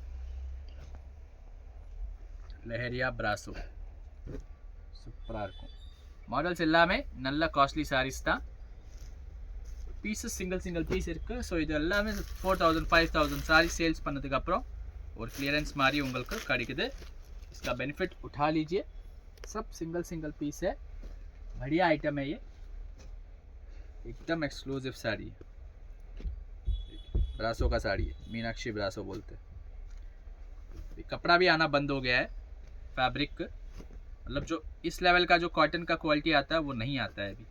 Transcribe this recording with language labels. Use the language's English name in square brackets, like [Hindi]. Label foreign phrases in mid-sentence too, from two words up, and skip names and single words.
[Tamil] லெஹரியா பிராசோ சூப்பராக இருக்கும். மாடல்ஸ் எல்லாமே நல்ல [English] costly sarees [Tamil] தான். பீசஸ் [English] single piece [Tamil] இருக்குது. ஸோ இது எல்லாமே 4000 5000 [English] saree sales [Tamil] பண்ணதுக்கப்புறம் ஒரு क्लियरेंस மாதிரி உங்களுக்கு கிடைக்குது. [Hindi] इसका बेनिफिट उठा लीजिए. सब [English] single piece [Hindi] है, बढ़िया आइटम है ये, एकदम एक्सक्लूसिव साड़ी है. ब्रासो का साड़ी है, मीनाक्षी ब्रासो बोलते हैं. कपड़ा भी आना बंद हो गया है. फैब्रिक मतलब जो इस लेवल का जो कॉटन का क्वालिटी आता है वो नहीं आता है अभी.